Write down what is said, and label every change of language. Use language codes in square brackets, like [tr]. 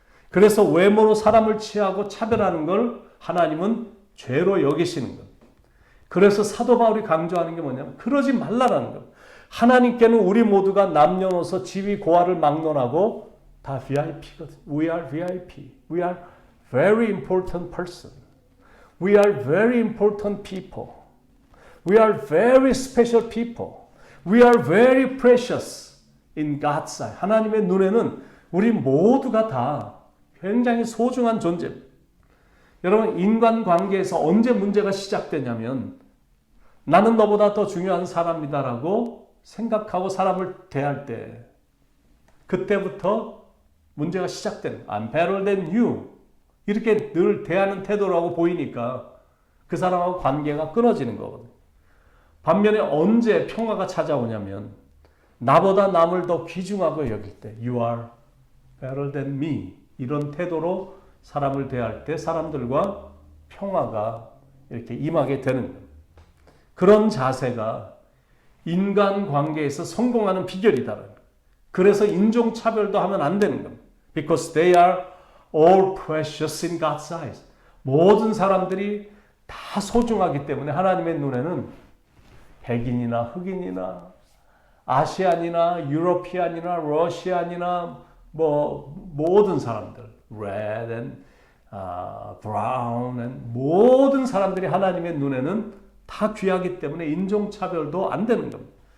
[ko] 그래서 외모로 사람을 취하고 차별하는 걸 하나님은 죄로 여기시는 거예요. 그래서 사도 바울이 강조하는 게 뭐냐면 그러지 말라라는 거예요. 하나님께는 우리 모두가 남녀노소 지위 고하를 막론하고 다 VIP거든요. [en] We are VIP. We are very important person. We are very important people. We are very special people. We are very precious in God's sight. [ko] 하나님의 눈에는 우리 모두가 다 굉장히 소중한 존재입니다. 여러분 인간관계에서 언제 문제가 시작되냐면 나는 너보다 더 중요한 사람이다라고 생각하고 사람을 대할 때 그때부터 문제가 시작되는 [en] I'm better than you [ko] 이렇게 늘 대하는 태도라고 보이니까 그 사람하고 관계가 끊어지는 거거든요. 반면에 언제 평화가 찾아오냐면 나보다 남을 더 귀중하고 여길 때 [en] You are better than me [ko] 이런 태도로 사람을 대할 때 사람들과 평화가 이렇게 임하게 되는 거예요. 그런 자세가 인간관계에서 성공하는 비결이다. 그래서 인종차별도 하면 안 되는 겁니다. [en] Because they are all precious in God's eyes. [ko] 모든 사람들이 다 소중하기 때문에 하나님의 눈에는 백인이나 흑인이나 아시안이나 유로피안이나 러시안이나 모든 사람들 [en] red and brown and [ko] 모든 사람들이 하나님의 눈에는 다 귀하기 때문에 인종차별도 안 되는 겁니다.